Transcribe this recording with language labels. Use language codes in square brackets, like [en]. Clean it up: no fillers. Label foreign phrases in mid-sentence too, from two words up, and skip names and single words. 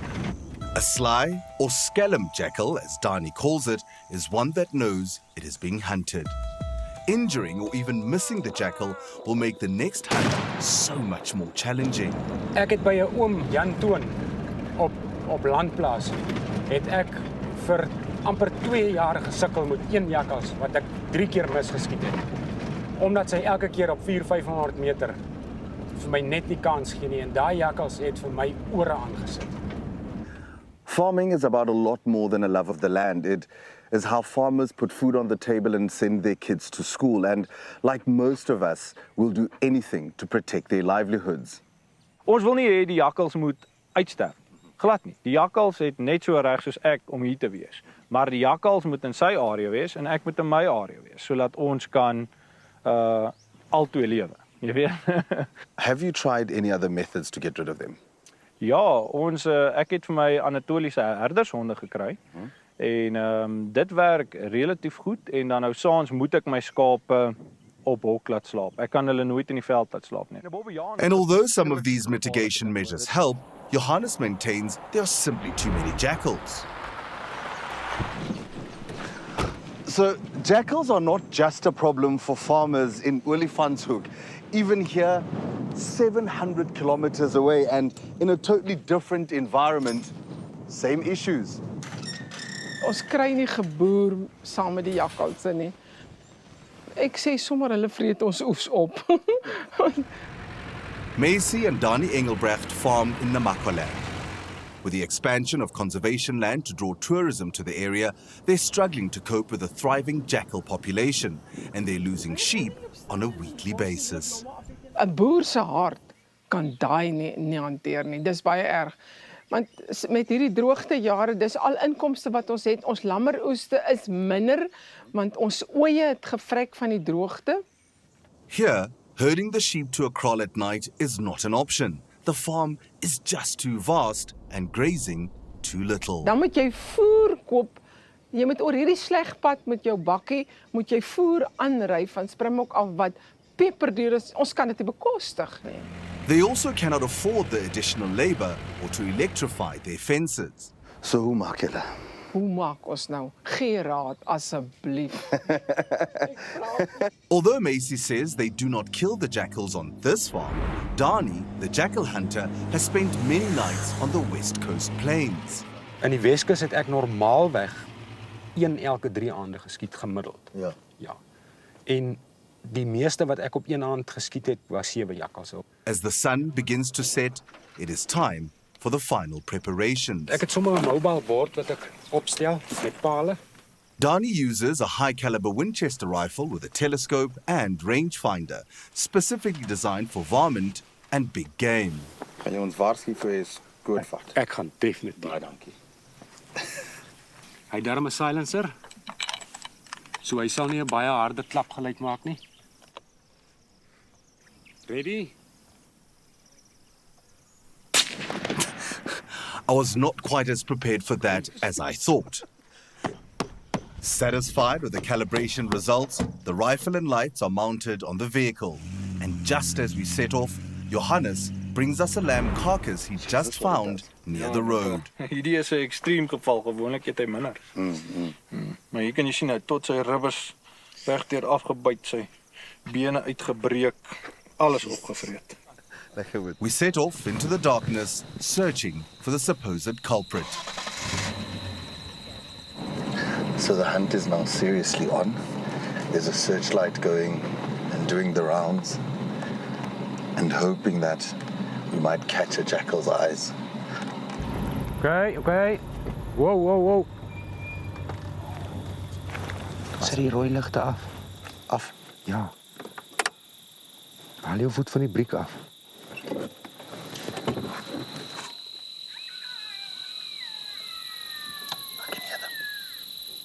[en] A sly, or scellum jackal, as Dani calls it, is one that knows it is being hunted. Injuring or even missing the jackal will make the next hunt so much more challenging. [af] Ek het by 'n oom Jan Toon op landplaas, het ek vir amper 2 jaar gesukkel met 1 jakkals wat ek 3 keer misgeskiet het. Omdat sy elke keer op 400-500 meter vir my net nie kans gee nie en daai jakkals het vir my ore aangesit. [en] Farming is about a lot more than a love of the land. It is how farmers put food on the table and send their kids to school. And like most of us, will do anything to protect their livelihoods. [af] Ons wil nie hê die jakkals moet uitsterf. Glad nie. Die jakkals het net so reg soos ek om hier te wees. Maar die jakkals moet in sy area wees en ek moet in my area wees, sodat ons kan albei lewe. Jy weet. [en] Have you tried any other methods to get rid of them? [af] Ja, ek het vir my Anatoliese herdershonde gekry. En dit werk relatief goed en dan nou saans moet ek my skape op hok laat slaap. Ek kan hulle nooit in die veld laat slaap nie. [en] And although some of these mitigation measures help, Johannes maintains there are simply too many jackals. So jackals are not just a problem for farmers in Olifantshoek. Even here, 700 kilometers away and in a totally different environment, same issues. [af] Ons kry nie geboer saam met die jakkalse nie. Ek sê sommer hulle vreet ons oes op. [en] Macy and Dani Engelbrecht farm in Namaqualand. With the expansion of conservation land to draw tourism to the area, they're struggling to cope with a thriving jackal population, and they're losing sheep on a weekly basis. [af] 'n Boer se hart kan daai nie hanteer nie. Dis baie erg. Want met hierdie droogtejare, dis al inkomste wat ons het. Ons lammeroeste is minder want ons oeye het gevrek van die droogte. [en] Here, herding the sheep to a kraal at night is not an option. The farm is just too vast and grazing too little. [af] Dan moet jy voer koop. Jy moet oor hierdie sleg pad met jou bakkie, moet jy voer aanry van Springbok af wat peperduur is. Ons kan dit nie bekostig nie. [en] They also cannot afford the additional labor or to electrify their fences. [af] So hoe maak julle? Hoe maak ons nou? Gee raad asseblief. [en] Although Macy says they do not kill the jackals on this farm, Dani, the jackal hunter, has spent many nights on the West Coast plains. [af] In die Weskus het ek normaalweg 1 elke 3 aande geskiet gemiddeld. Ja. Ja. En die meeste wat ek op 1 aand geskiet het, was 7 jakkals. [en] As the sun begins to set, it is time for the final preparations. [af] Ek het sommer 'n [en] mobile board [af] wat ek opstel met pale. [en] Dani uses a high-caliber Winchester rifle with a telescope and rangefinder, specifically designed for varmint and big game. [af] Gaan jy ons waarsku vir jy skootvat? Ek gaan definitief. Baie dankie. Hy het darm 'n silencer. So hy sal nie 'n baie harde klap geluid maak nie. [en] Ready? I was not quite as prepared for that as I thought. Satisfied with the calibration results, the rifle and lights are mounted on the vehicle. And just as we set off, Johannes brings us a lamb carcass he just found near the road. [af] Hierdie is 'n ekstreem geval, gewoonlik het hy minder. Maar hier kan jy sien hy tot sy ribbes regdeur afgebyt, sy bene uitgebreek, alles opgevreet. [en] We set off into the darkness, searching for the supposed culprit. So the hunt is now seriously on. There's a searchlight going and doing the rounds and hoping that we might catch a jackal's eyes. Okay. Wow. [af] Sit die rooi ligte af. Af. Ja. Haal jou voet van die briek af. [en] I can hear them.